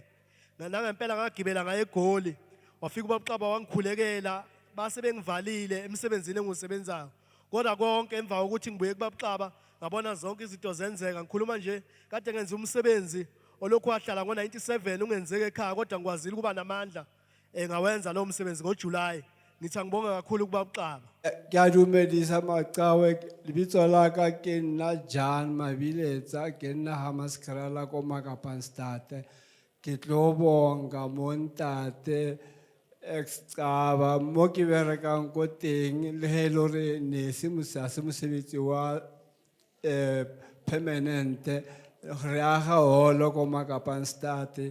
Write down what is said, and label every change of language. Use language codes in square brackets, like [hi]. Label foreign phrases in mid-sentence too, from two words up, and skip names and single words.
[zu] Nangempela ngagibela ngaye eGoli wafika ubabuxaba wangikhulekela base bengivalile emsebenzini engisebenzayo. Kodwa konke emva kokuthi ngibuye kubabuxaba ngabona zonke izinto zenzeka. Ngikhuluma nje kade ngenza umsebenzi olokhu wahlala ngo97 ungenzeke ekhaya kodwa ngikwazile kuba namandla ngawenza lo msebenzi ngoJuly. Ngithi ngibonga kakhulu kubabuxaba. [nso] Dumedisa maqhawe lebitso la ka ke nna Jan Mabiletsa ke nna Hammanskraal ko Makapanstad. Ke tlo bonga montate excaba mo ke berekang ko teng le he lore ne se mosebetsi wa permanent re aga holo ko Makapanstad.